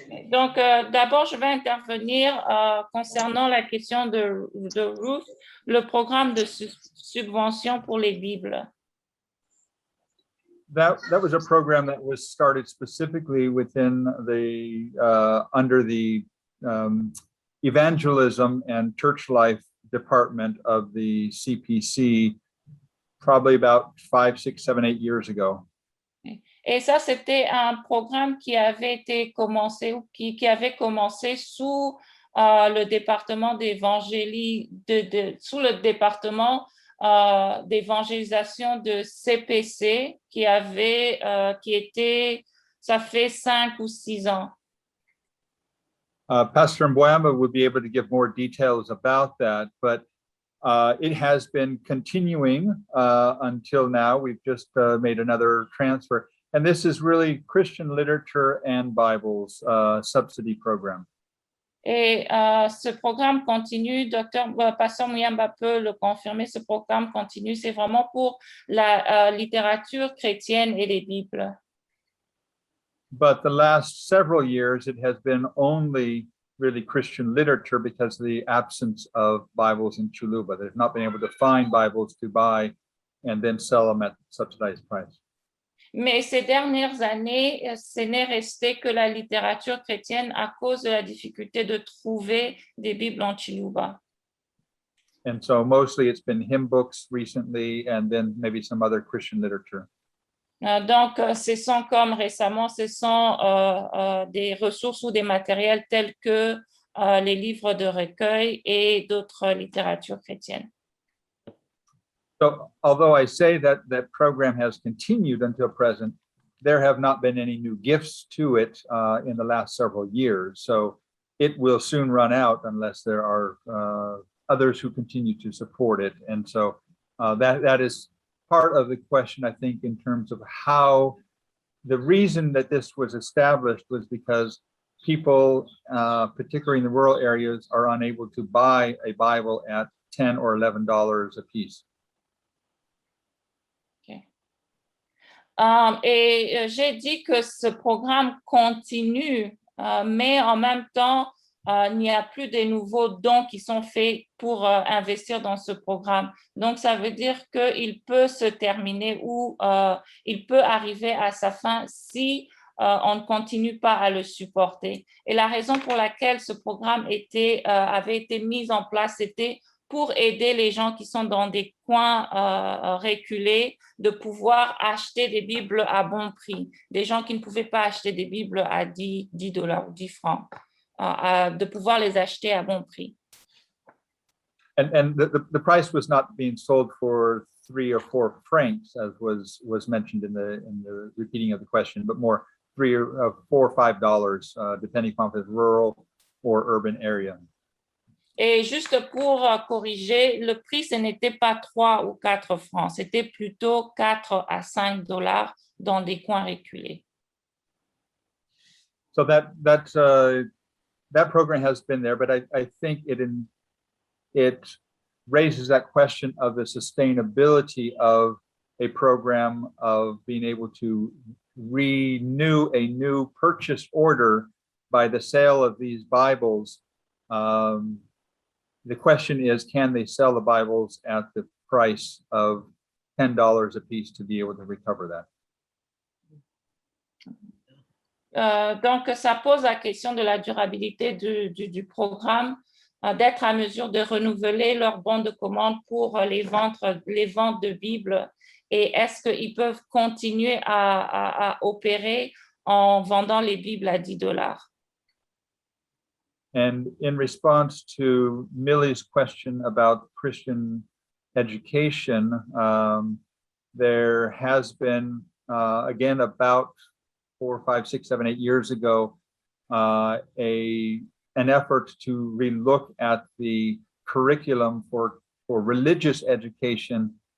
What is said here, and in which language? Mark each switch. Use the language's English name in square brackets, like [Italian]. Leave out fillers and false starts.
[French] Donc, d'abord, je vais intervenir concernant la question de Ruth, le programme de subvention pour les Bibles. [English] That was a program that was started specifically within the under the evangelism and church life department of the CPC, probably about 5, 6, 7, 8 years ago. [French] Et ça, c'était un programme qui avait été commencé ou qui avait commencé sous le département sous le département d'évangélisation de CPC qui était, ça fait 5 ou 6 ans. [English] Pastor Mbwamba would be able to give more details about that, but it has been continuing until now. We've just made another transfer. And this is really Christian literature and Bibles subsidy program. [French] Et ce programme continue, Pasteur Muyamba peut le confirmer, ce programme continue, c'est vraiment pour la littérature chrétienne et les Bibles. [English] But the last several years, it has been only really Christian literature because of the absence of Bibles in Chuluba. They've not been able to find Bibles to buy and then sell them at subsidized price. [French] Mais ces dernières années, ce n'est resté que la littérature chrétienne à cause de la difficulté de trouver des Bibles en Chiluba. [English] And so mostly it's been hymn books recently and then maybe some other Christian literature. [French] Donc, ce sont comme récemment, ce sont des ressources ou des matériels tels que les livres de recueil et d'autres littératures chrétiennes. [English] So although I say that that program has continued until present, there have not been any new gifts to it in the last several years. So it will soon run out unless there are others who continue to support it. And so that is part of the question, I think, in terms of how the reason that this was established was because people, particularly in the rural areas, are unable to buy a Bible at $10 or $11 a piece. [French] Et j'ai dit que ce programme continue, mais en même temps, il n'y a plus de nouveaux dons qui sont faits pour investir dans ce programme. Donc, ça veut dire qu'il peut se terminer ou il peut arriver à sa fin si on ne continue pas à le supporter. Et la raison pour laquelle ce programme avait été mis en place, c'était pour aider les gens qui sont dans des coins reculés de pouvoir acheter des Bibles à bon prix. Des gens qui ne pouvaient pas acheter des Bibles à 10 dollars ou 10 francs, de pouvoir les acheter à bon prix. [English] And the price was not being sold for 3 or 4 francs, as was mentioned in the repeating of the question, but more $4 or $5, depending on if it's rural or urban area. [French] Et juste pour corriger, le prix, ce n'était pas 3 ou 4 francs, c'était plutôt 4 à 5 dollars dans des coins reculés. [English] So that program has been there, but I think it raises that question of the sustainability of a program of being able to renew a new purchase order by the sale of these Bibles. The question is, can they sell the Bibles at the price of $10 a piece to be able to recover that? [French] Donc, ça pose la question de la durabilité du programme, d'être à mesure de renouveler leur bon de commande pour les ventes de Bibles. Et est-ce qu'ils peuvent continuer à opérer en vendant les Bibles à $10? [English] And in response to Millie's question about Christian education, there has been, again, about 4, 5, 6, 7, 8 years ago, an effort to relook at the curriculum for religious education